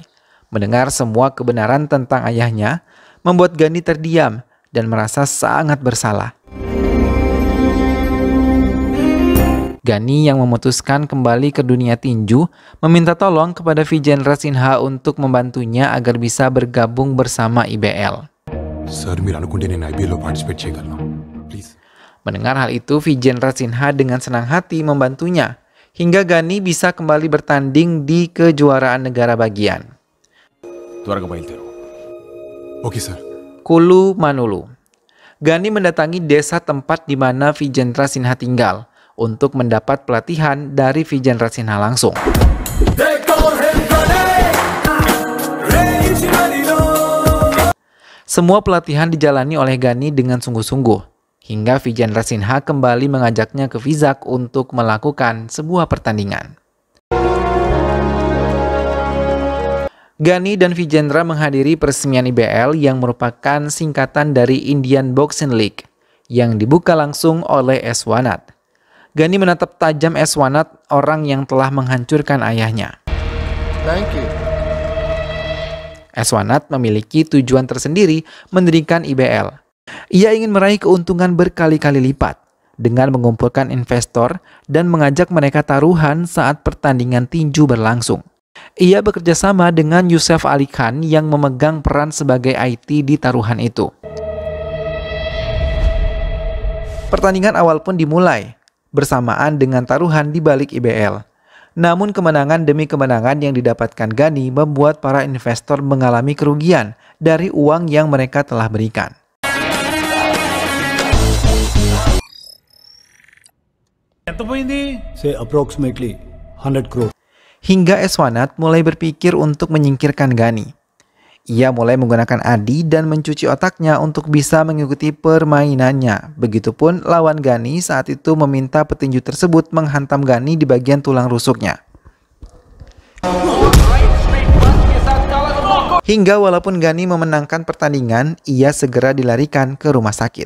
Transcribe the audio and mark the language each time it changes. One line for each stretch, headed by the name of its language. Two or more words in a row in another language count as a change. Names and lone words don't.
Indonesian: Mendengar semua kebenaran tentang ayahnya, membuat Ghani terdiam dan merasa sangat bersalah. Ghani yang memutuskan kembali ke dunia tinju, meminta tolong kepada Vijendra Sinha untuk membantunya agar bisa bergabung bersama IBL.
Telugu: Sir, మీరు అనుకుంటే నేను IBL లో పార్టిసిపేట్ చేయగలను.
English: Please.
Indonesian: Mendengar hal itu, Vijendra Sinha dengan senang hati membantunya, hingga Ghani bisa kembali bertanding di kejuaraan negara bagian.
Telugu: త్వరగా బయలుదేరు.
English: okay sir.
Indonesian: Kulu Manulu. Ghani mendatangi desa tempat di mana Vijendra Sinha tinggal untuk mendapat pelatihan dari Vijendra Sinha langsung. Semua pelatihan dijalani oleh Ghani dengan sungguh-sungguh, hingga Vijendra Sinha kembali mengajaknya ke Vizag untuk melakukan sebuah pertandingan. Ghani dan Vijendra menghadiri peresmian IBL yang merupakan singkatan dari Indian Boxing League, yang dibuka langsung oleh Eswarnath. Ghani menatap tajam Eswarnath, orang yang telah menghancurkan ayahnya.
English: Thank you.
Indonesian: Eswarnath memiliki tujuan tersendiri mendirikan IBL. Ia ingin meraih keuntungan berkali-kali lipat dengan mengumpulkan investor dan mengajak mereka taruhan saat pertandingan tinju berlangsung. Ia bekerja sama dengan Yusuf Ali Khan yang memegang peran sebagai IT di taruhan itu. Pertandingan awal pun dimulai bersamaan dengan taruhan di balik IBL. Namun kemenangan demi kemenangan yang didapatkan Ghani membuat para investor mengalami kerugian dari uang yang mereka telah berikan.
English: Say approximately 100 crore.
Indonesian: Hingga Eswarnath mulai berpikir untuk menyingkirkan Ghani. Ia mulai menggunakan Adi dan mencuci otaknya untuk bisa mengikuti permainannya. Begitupun lawan Ghani saat itu meminta petinju tersebut menghantam Ghani di bagian tulang rusuknya. Hingga walaupun Ghani memenangkan pertandingan, ia segera dilarikan ke rumah sakit.